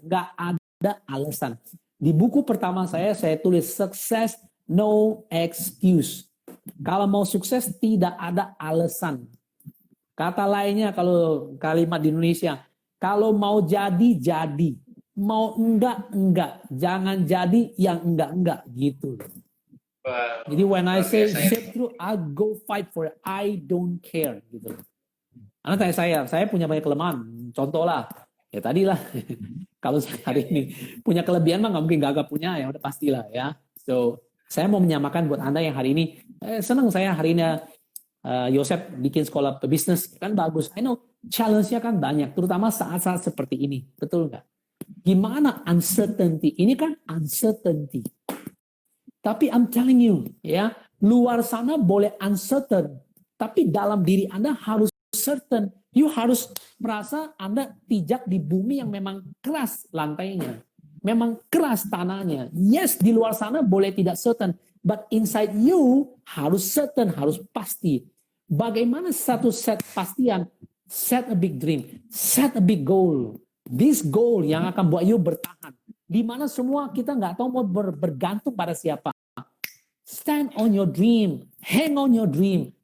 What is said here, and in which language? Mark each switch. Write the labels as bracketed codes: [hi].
[id] Nggak ada alasan. Di buku pertama saya tulis [en] success no excuse. [id] Kalau mau sukses tidak ada alasan. Kata lainnya kalau kalimat di Indonesia, kalau mau jadi jadi, mau enggak. Jangan jadi yang enggak gitu. Jadi [en] when I say get through, I go fight for it. I don't care [id] gitu. Karena saya punya banyak kelemahan. Contoh lah, ya tadi lah. Kalau hari ini punya kelebihan mah nggak mungkin gagal punya, ya udah pastilah ya. So saya mau menyamakan buat Anda yang hari ini senang saya hari ini Yosef bikin sekolah pebisnis kan bagus. [en] I know [id] challenge-nya kan banyak, terutama saat-saat seperti ini, betul nggak? Gimana uncertainty? Ini kan uncertainty. Tapi [en] I'm telling you [id] ya, luar sana boleh uncertain, tapi dalam diri Anda harus certain. You harus merasa Anda pijak di bumi yang memang keras lantainya, memang keras tanahnya. Yes, di luar sana boleh tidak certain, [en] but inside you [id] harus certain, harus pasti. Bagaimana satu set pastian? [en] Set a big dream, set a big goal. This goal [id] yang akan buat you bertahan. Di mana semua kita nggak tahu mau bergantung pada siapa. [en] Stand on your dream, hang on your dream.